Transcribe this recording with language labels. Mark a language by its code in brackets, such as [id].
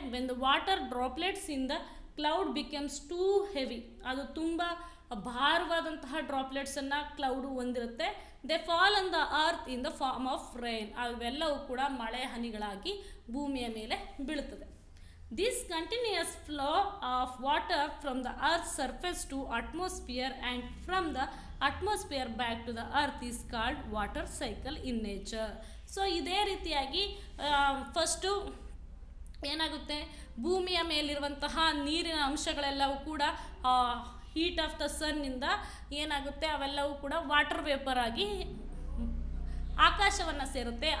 [en] when the water droplets in the cloud becomes too heavy, [kn] ಅದು ತುಂಬ ಭಾರವಾದಂತಹ ಡ್ರಾಪ್ಲೆಟ್ಸನ್ನು cloud ಹೊಂದಿರುತ್ತೆ. [en] They fall on the earth in the form of rain. [kn] ಅವೆಲ್ಲವೂ ಕೂಡ ಮಳೆ ಹನಿಗಳಾಗಿ ಭೂಮಿಯ ಮೇಲೆ ಬೀಳುತ್ತದೆ. [en] This continuous flow of water from the earth's surface to atmosphere and from the atmosphere back to the earth is called water cycle in nature. [kn] So ಇದೇ ರೀತಿಯಾಗಿ first ಏನಾಗುತ್ತೆ, ಭೂಮಿಯ ಮೇಲಿರುವಂತಹ ನೀರಿನ ಅಂಶಗಳೆಲ್ಲವೂ ಕೂಡ [en] heat of the ಸನ್ನಿಂದ [kn] ಏನಾಗುತ್ತೆ, ಅವೆಲ್ಲವೂ ಕೂಡ ವಾಟರ್ ವೇಪರ್ ಆಗಿ ಆಕಾಶವನ್ನು ಸೇರುತ್ತೆ.